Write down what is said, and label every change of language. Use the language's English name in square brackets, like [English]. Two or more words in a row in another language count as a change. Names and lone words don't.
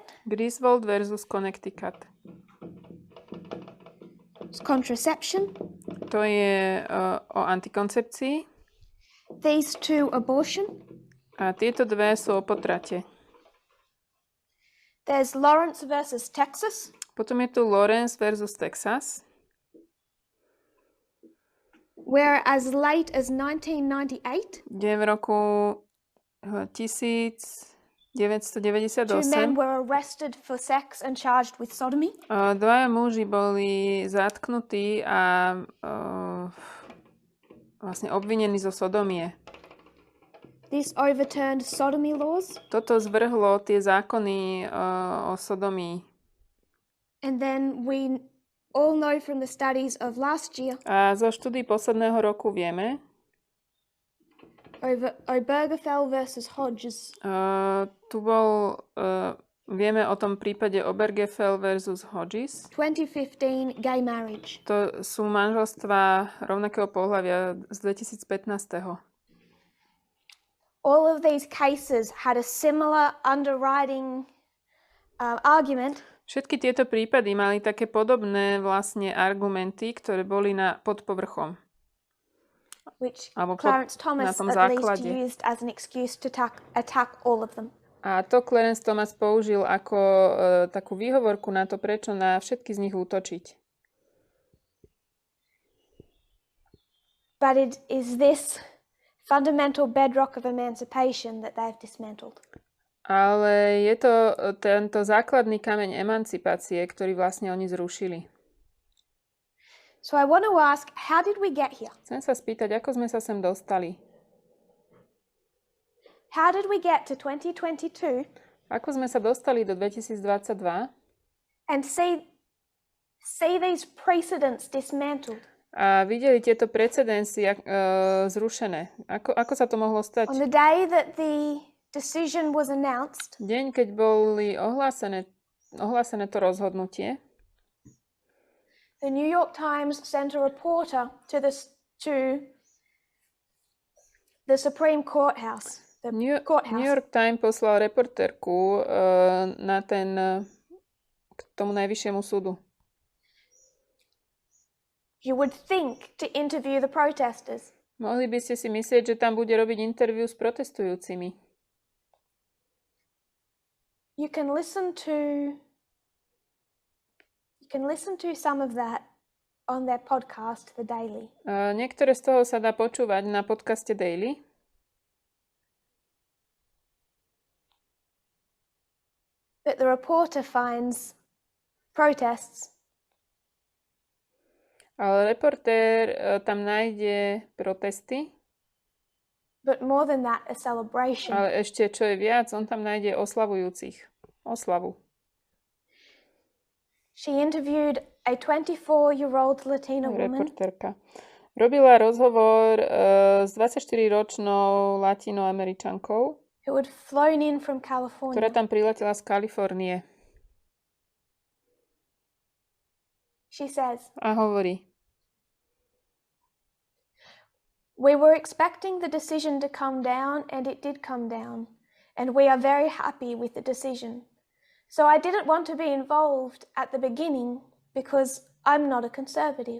[English] Griswold versus Connecticut. Contraception. [Slovak] To je o antikoncepcii. [English] These two, abortion. [Slovak] A tieto dve sú o potrate. [English] There's Lawrence versus Texas. [Slovak] Potom je tu Lawrence versus Texas. [English] Where as late as 1998, [Slovak] kde v roku 1998 [English] two men were arrested for sex and charged with sodomy. [Slovak] Dvaja muži boli zatknutí a vlastne obvinení zo sodomie. [English] This overturned sodomy laws. [Slovak] Toto zvrhlo tie zákony o sodomii. [English] And then we all know from the studies of last year. [Slovak] A zo štúdií posledného roku vieme, [English] over Obergefell versus Hodges. [Slovak] Vieme o tom prípade Obergefell versus Hodges. [English] 2015 gay marriage. [Slovak] To sú manželstvá rovnakého pohlavia z 2015. [English] All of these cases had a similar underwriting argument. [Slovak] Všetky tieto prípady mali také podobné vlastne argumenty, ktoré boli pod povrchom. [English] Which Clarence Thomas at least used as an excuse to attack all of them. [Slovak] A to Clarence Thomas použil ako takú výhovorku na to, prečo na všetky z nich útočiť. [English] But it is this fundamental bedrock of emancipation that they've dismantled. [Slovak] Ale je to tento základný kameň emancipácie, ktorý vlastne oni zrušili. [English] So I want to ask, how did we get here? [Slovak] Chcem sa spýtať, ako sme sa sem dostali. [English] How did we get to 2022? [Slovak] Ako sme sa dostali do 2022? [English] And see these precedents dismantled. [Slovak] A videli tieto precedensy zrušené. Ako sa to mohlo stať? [English] On the day that the decision was announced, [Slovak] deň, keď boli ohlásené to rozhodnutie, [English] the New York Times sent a reporter to the Supreme Courthouse. [Slovak] New York Times poslal reportérku k tomu Najvyššiemu súdu. [English] You would think to interview the protesters. [Slovak] Mohli by ste si myslieť, že tam bude robiť interviu s protestujúcimi. [English] You can listen to some of that on their podcast, The Daily. [Slovak] Niektoré z toho sa dá počúvať na podcaste Daily. [English] But the reporter finds protests. [Slovak] Ale reportér tam nájde protesty. [English] But more than that, a celebration. [Slovak] Ale ešte, čo je viac, on tam nájde oslavujúcich. Oslavu. [English] She interviewed a 24-year-old Latina woman. [Slovak] Reportérka. Robila rozhovor s 24-ročnou latinoameričankou, [English] who had flown in from California. [Slovak] ktorá tam priletela z Kalifornie. [English] She says, [Slovak] a hovorí, [English] we were expecting the decision to come down, and it did come down, and we are very happy with the decision. So I didn't want to be involved at the beginning because I'm not a conservative.